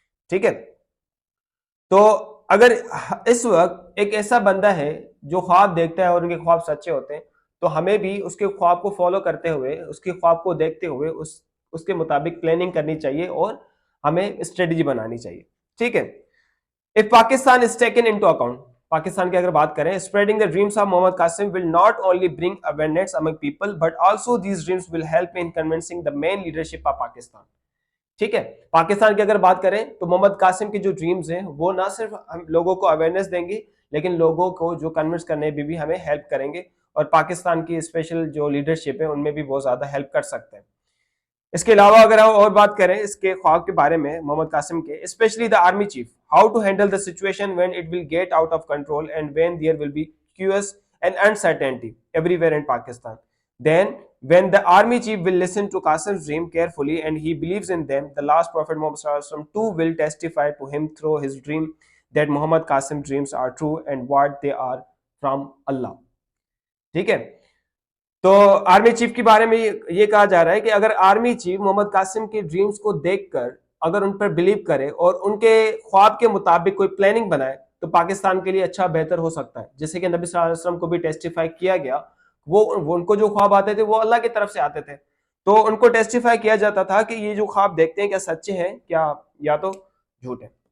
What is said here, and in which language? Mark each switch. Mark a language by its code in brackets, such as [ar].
[ur] ٹھیک ہے, تو اگر اس وقت ایک ایسا بندہ ہے جو خواب دیکھتا ہے اور ان کے خواب سچے ہوتے ہیں تو ہمیں بھی اس کے خواب کو فالو کرتے ہوئے اس کے خواب کو دیکھتے ہوئے اس کے مطابق پلاننگ کرنی چاہیے اور ہمیں اسٹریٹجی بنانی چاہیے. ٹھیک ہے, [en] if Pakistan is taken into account, [ur] Pakistan کی اگر بات کریں, [en] spreading the dreams of Muhammad Qasim will not only bring awareness among people but also these dreams will help in convincing the main leadership of Pakistan. [ur] ٹھیک ہے, پاکستان کی اگر بات کریں تو محمد قاسم کے جو ڈریمز ہیں وہ نہ صرف ہم لوگوں کو اویئرنیس دیں گے لیکن لوگوں کو جو کنونس کرنے بھی ہمیں ہیلپ کریں گے, اور پاکستان کی اسپیشل جو لیڈرشپ ہے ان میں بھی بہت زیادہ ہیلپ کر سکتے ہیں. اس کے علاوہ اگر ہم اور بات کریں اس کے خواب کے بارے میں محمد قاسم کے, [en] Especially the army chief, how to handle the situation when it will get out of control and when there will be chaos and uncertainty everywhere in Pakistan. Then, when the army chief will listen to Qasim's dream carefully and he believes in them, the last prophet Muhammad Sallallahu Alaihi Wasallam too will testify to him through his dream that Muhammad Qasim's dreams are true and what they are from Allah. [ur] ٹھیک ہے, تو army chief کے بارے میں یہ کہا جا رہا ہے کہ اگر آرمی چیف محمد قاسم کے ڈریمز کو دیکھ کر اگر ان پر بلیو کرے اور ان کے خواب کے مطابق کوئی پلاننگ بنائے تو پاکستان کے لیے اچھا بہتر ہو سکتا ہے. جیسے کہ نبی صلی اللہ علیہ وسلم کو بھی ٹیسٹیفائی کیا گیا, وہ ان کو جو خواب آتے تھے وہ اللہ کی طرف سے آتے تھے, تو ان کو ٹیسٹیفائی کیا جاتا تھا کہ یہ جو خواب دیکھتے ہیں کیا سچے ہیں کیا یا تو جھوٹ ہیں.